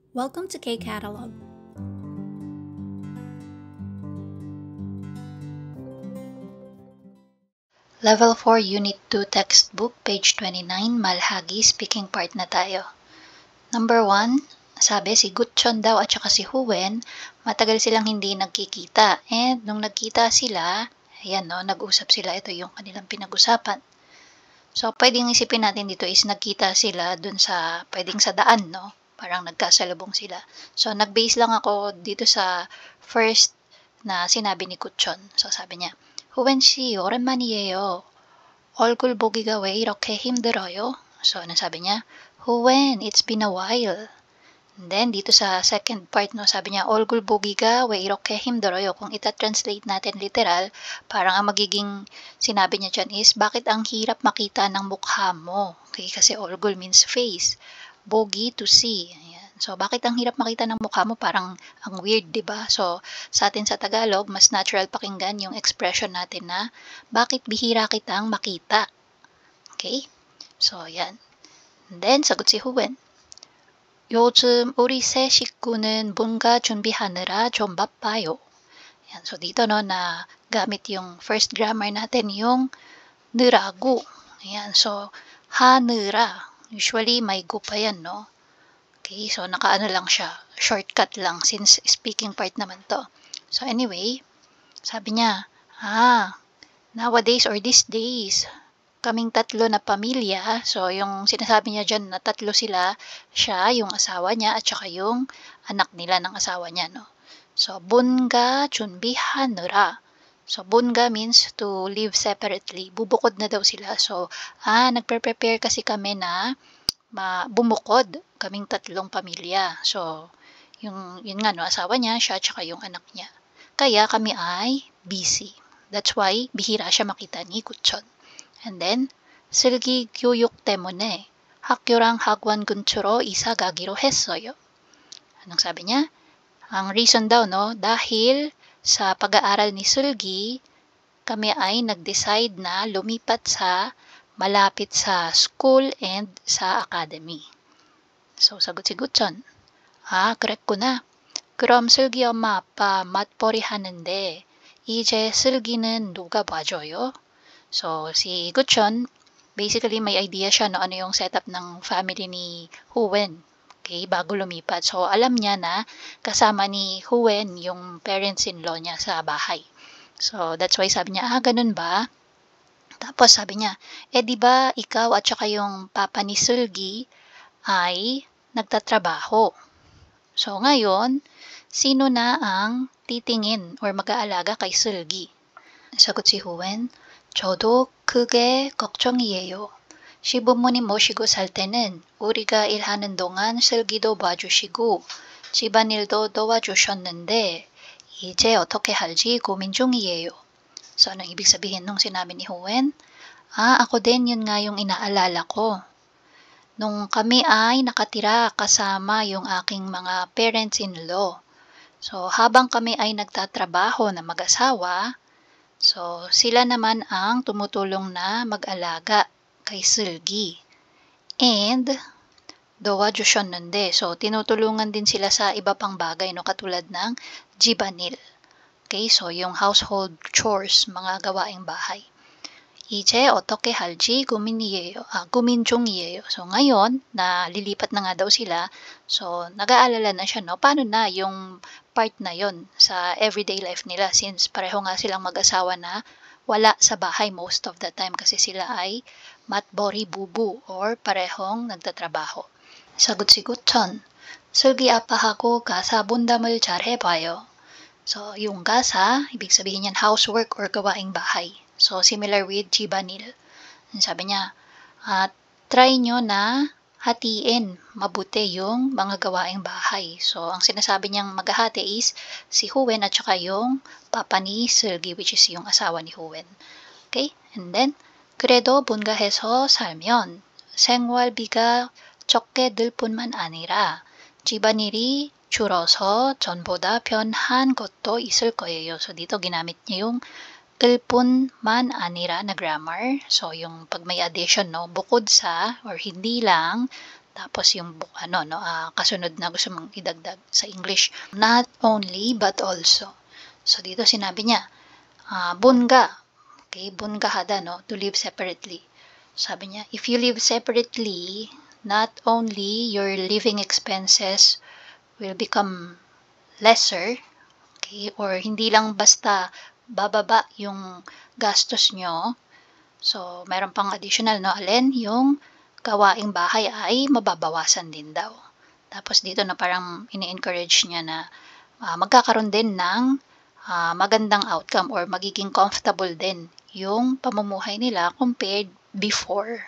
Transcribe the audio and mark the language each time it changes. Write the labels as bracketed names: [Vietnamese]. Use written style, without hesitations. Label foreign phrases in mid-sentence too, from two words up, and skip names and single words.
[English] Welcome to K-Catalog. [Filipino] Level 4 Unit 2 Textbook, page 29, Malhagi, [English] speaking part [Filipino] na tayo. Number 1, sabi si Gutchon daw at saka si Huwen, matagal silang hindi nagkikita. And nung nagkita sila, ayan no, nag-usap sila, ito yung kanilang pinag-usapan. So, pwedeng isipin natin dito is nagkita sila dun sa, pwedeng sa daan, no? Parang nagkasalubong sila. So, nag-base lang ako dito sa first na sinabi ni Gutchon. So, sabi niya, [Korean] 후wen 씨, 오랜만이에요. 얼굴 보기가 왜 이렇게 힘들어요? [Filipino] So, ano sabi niya? Huwen, [English] it's been a while. And then, [Filipino] dito sa second part, no, sabi niya, [Korean] 얼굴 보기가 왜 이렇게 힘들어요? [Filipino] Kung ita-translate natin literal, parang ang magiging sinabi niya dyan is, bakit ang hirap makita ng mukha mo? [English] Okay, kasi 얼굴 means face. 보기, to see. [Filipino] Ayan. So, bakit ang hirap makita ng mukha mo? Parang ang weird, di ba? So, sa atin sa Tagalog, mas natural pakinggan yung expression natin na, bakit bihira kitang makita? Okay? So, yan. And then, sagot si Huwen. [Korean] 요즘 우리 세 식구는 뭔가 준비하느라 좀 바빠요. [Filipino] Yan. So, dito no, na gamit yung [English] first grammar [Filipino] natin, yung 느라고. Ayan. So, 하느라. Usually, may gu pa yan, no? Okay, so nakaano lang siya, shortcut lang since [English] speaking part [Filipino] naman to. So anyway, sabi niya, [English] nowadays or these days, [Filipino] kaming tatlo na pamilya, so yung sinasabi niya dyan na tatlo sila, siya, yung asawa niya, at saka yung anak nila ng asawa niya, no? So, bunga 준비하느라. So, bunga means [English] to live separately. [Filipino] Bubukod na daw sila. So, nagpre-prepare kasi kami na bumukod kaming tatlong pamilya. So, yun nga no, asawa niya, siya, tsaka yung anak niya. Kaya kami ay busy. [English] That's why [Filipino] bihira siya makita ni Gutchon. [English] And then, [Korean] 슬기 교육 때문에 학교랑 학원 근처로 이사 가기로 했어요. [Filipino] Anong sabi niya? Ang reason daw, no, dahil sa pag-aaral ni Sulgi, kami ay nag-decide na lumipat sa malapit sa school and sa academy. So, sagot si Gutchon. [Korean] 그랬구나. 그럼 슬기 엄마 아빠 맞벌이 하는데 이제 슬기는 누가 봐줘요? [Filipino] So, si Gutchon, basically may idea siya no, ano yung setup ng family ni Huwen. Okay, bago lumipat. So, alam niya na kasama ni Huwen yung parents-in-law niya sa bahay. So, [English] that's why [Filipino] sabi niya, ganun ba? Tapos sabi niya, di ba ikaw at saka yung papa ni Sulgi ay nagtatrabaho? So ngayon, sino na ang titingin or mag-aalaga kay Sulgi? Sagot si Huwen, [Korean] 저도 그게 걱정이에요. 시부모님 모시고 살 때는 우리가 일하는 동안 슬기도 봐주시고 집안일도 도와주셨는데 이제 어떻게 할지 고민 중이에요. [Filipino] So, anong ibig sabihin nung sinabi ni Huwen? Ako din, yun nga yung inaalala ko. Nung kami ay nakatira kasama yung aking mga parents-in-law. So, habang kami ay nagtatrabaho na mag-asawa, so, sila naman ang tumutulong na mag-alaga kay Sulgi. And, 도와주셨는데, so, tinutulungan din sila sa iba pang bagay, no, katulad ng jibanil. Okay, so yung [English] household chores, [Filipino] mga gawaing bahay. [Korean] 이제 어떻게 할지 고민 중이에요. [Filipino] So ngayon, na lilipat na nga daw sila, so nag-aalala na siya, no? Paano na yung part na yon sa [English] everyday life [Filipino] nila since pareho nga silang mag-asawa na wala sa bahay [English] most of the time [Filipino] kasi sila ay [Korean] 맞벌이 부부 [Filipino] or parehong nagtatrabaho. Sagot si Gutchon, [Korean] 슬기 아빠하고 가사 분담을 잘 해봐요. [Filipino] So, yung gasa, ibig sabihin yan housework or gawaing bahay. So, [English] similar with [Filipino] jibanil. Sabi niya, try nyo na hatiin mabuti yung mga gawaing bahay. So, ang sinasabi niyang maghahati is si Huwen at saka yung papa ni Sulgi, which is yung asawa ni Huwen. [English] Okay? And then, [Korean] 그래도 분가해서 살면 생활비가 적게 들 뿐만 아니라 집안일이 줄어서 전보다 편한 것도 있을 거예요. [Filipino] So, dito ginamit niya yung [Korean] 을뿐만 아니라 [Filipino] na grammar. So, yung pag may addition, no, bukod sa or hindi lang Tapos yung kasunod na gusto mong idagdag sa English. [English] Not only, but also. So, [Filipino] dito sinabi niya, bunga. Okay, bungahada, no? [English] To live separately. [Filipino] Sabi niya, [English] if you live separately, not only your living expenses will become lesser, okay, [Filipino] or hindi lang basta bababa yung gastos nyo. So, meron pang additional, no? Alin, yung gawaing bahay ay mababawasan din daw. Tapos dito na parang ini-encourage niya na magkakaroon din ng magandang outcome or magiging comfortable din yung pamumuhay nila [English] compared before.